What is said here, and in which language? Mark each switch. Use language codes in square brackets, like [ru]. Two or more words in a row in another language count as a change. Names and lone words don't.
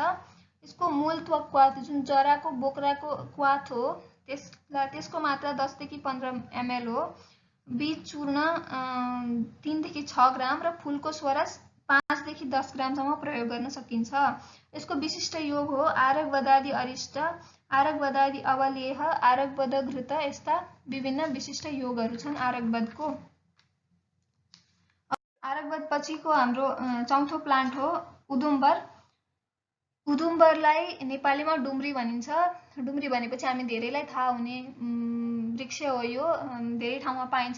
[ne] यसको मूल क्वाथ जुन जराको बोक्राको क्वाथ हो त्यसको मात्रा 10 देखि 15 ml हो। बीज चूर्ण 3 देखि 6 ग्राम र फूलको स्वरस 5 देखि 10 ग्रामसम्म प्रयोग गर्न सकिन्छ। यसको विशिष्ट योग हो आरकवदादि अरिष्ट, आरकवदादि अवलेह, आरकवद घृत, यस्ता विभिन्न विशिष्ट योगहरू छन् आरकवदको। आरकवद पछिको हाम्रो चौथो प्लान्ट हो उदुम्बर। उदुम्बरलाई नेपालीमा डुम्री भनिन्छ। डुम्री भनेपछि हामी धेरैलाई थाहा हुने वृक्ष हो यो, धेरै ठाउँमा पाइन्छ।